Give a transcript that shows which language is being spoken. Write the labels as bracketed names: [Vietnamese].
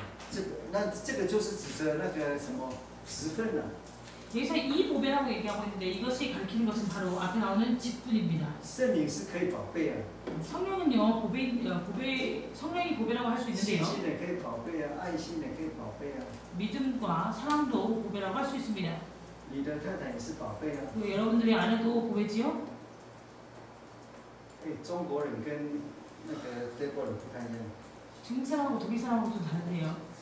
[Chinese] 这个就是指着那个什么职分啊。 [Korean] 여기서 이 보배라고 얘기하고 있는데 이것이 가리키는 것은 바로 앞에 나오는 직분입니다. [Chinese] 圣灵是可以宝贝啊， [Korean] 성령은요 성령이 보배라고 할 수 [Chinese] 信 [Korean] 있는데요. [Chinese] 心也可以宝贝啊，爱心也可以宝贝啊， [Korean] 믿음과 사랑도 보배라고 할 수 있습니다. [Chinese] 你的太太也是宝贝啊。 [Korean] 또 여러분들의 아내도 보배지요? [Chinese] 中国人跟那个德国人不太一样， [Korean] 중국 사람하고 독일 사람하고 좀 다른데요.